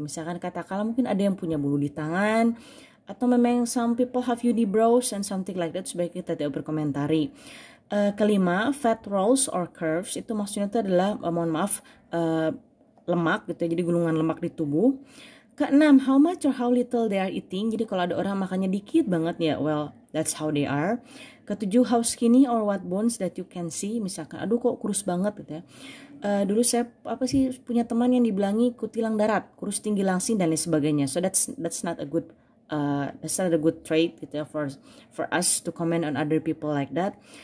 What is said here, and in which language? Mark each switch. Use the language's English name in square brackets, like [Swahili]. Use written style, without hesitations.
[Indonesian] Misalkan katakanlah mungkin ada yang punya bulu di tangan, atau memang [English] some people have unibrows and something like that, [Indonesian] sebaiknya kita tidak berkomentari. Kelima, [English] fat rolls or curves [Indonesian] itu maksudnya itu adalah mohon maaf lemak gitu, jadi gulungan lemak di tubuh. Keenam, [English] how much or how little they are eating. [Indonesian] Jadi kalau ada orang makannya dikit banget ya, [English] well that's how they are. [Indonesian] Ketujuh, [English] how skinny or what bones that you can see. [Indonesian] Misalkan aduh kok kurus banget gitu ya. Dulu saya punya teman yang dibilangi kutilang darat, kurus tinggi langsing dan lain sebagainya. [English] So that's not a good trait [Indonesian] gitu ya [English] for us to comment on other people like that.